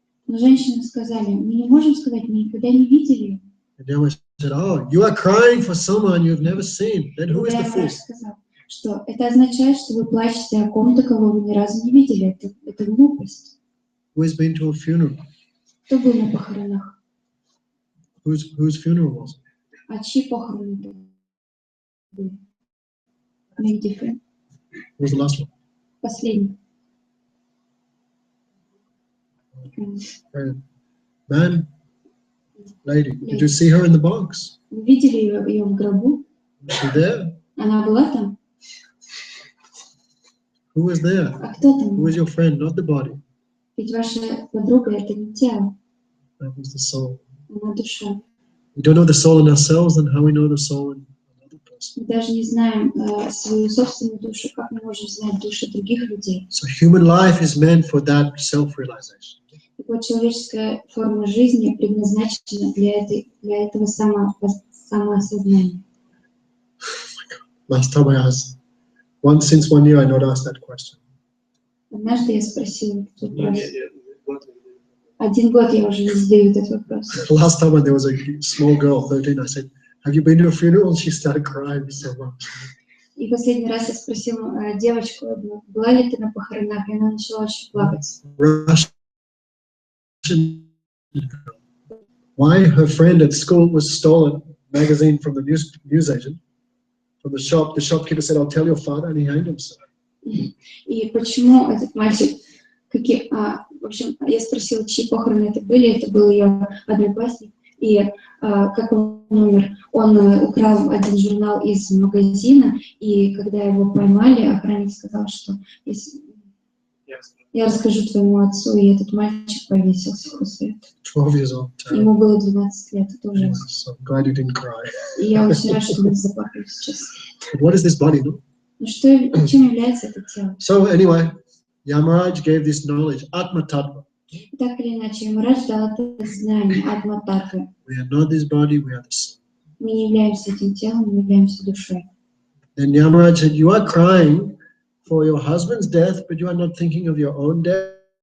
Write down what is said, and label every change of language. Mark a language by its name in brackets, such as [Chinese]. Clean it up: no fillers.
[Russian] Но женщины сказали, мы не можем сказать, мы никогда не видели. [English] And then I said, oh, you are crying for someone you have never seen. Then who is the [Russian] Тогда [English] fool? [Russian] я сказал, что это означает, что вы плачете о ком-то, кого вы ни разу не видели. Это глупость. [English] Who has been to a funeral? [Russian] Кто был на похоронах? [English] Whose funeral was it? [Russian] А чьи похороны это были? [English] Many different. Who was the last one? [Russian] Последний. [English] Man, lady. Did you see her in the box? [Russian] Вы видели ее в гробу? [English] Was she there? [Russian] Она была там? [English] Who was there? [Russian] А кто там? [English] Who was your friend? Not the body. [Russian] Ведь ваша подруга — это не тело, [English] That was the soul. [Russian] она душа. [English] We don't know the soul in ourselves, and how we know the soul in another person. [Russian] Мы даже не знаем свою собственную душу, как мы можем знать души других людей. [English] So human life is meant for that self-realization. [Russian] Так вот, человеческая форма жизни предназначена для этого самоосознания. [English] Last time I asked, since 1 year I not asked that question. [Russian] Однажды я спросила этот вопрос. Вот. 1 год я уже не задаю этот вопрос. [English] Last time when there was a small girl, 13, I said, have you been to a funeral? And she started crying so much. [Russian] И последний раз я спросила девочку одну, была ли ты на похоронах, и она начала очень плакать. [English] Russian girl. Why her friend at school was stolen magazine from the newsagent, from the shop. The shopkeeper said, I'll tell your father, and he hanged himself. [Russian] И почему этот мальчик, в общем, я спросила, чьи похороны это были, это был ее одноклассник, и как он умер, он украл один журнал из магазина, и когда его поймали, охранник сказал, что я расскажу твоему отцу, и этот мальчик повесился после этого. [English] 12 years old. [Russian] Ему было 12 лет, это ужасно. [English] So I'm glad you didn't cry. [Russian] И я очень рада, что мы заплакали сейчас. [English] But what is this body? No? [Russian] Ну что, чем является это тело? [English] So anyway, Yamaraj gave this knowledge, Atma Tattva. [Russian] Так или иначе, Ямарадж дал это знание, Атма-татвы. [English] We are not this body, we are the soul. [Russian] Мы не являемся этим телом, мы являемся душой. [English] Then Yamaraj said, you are crying for your husband's death, but you are not thinking of your own death.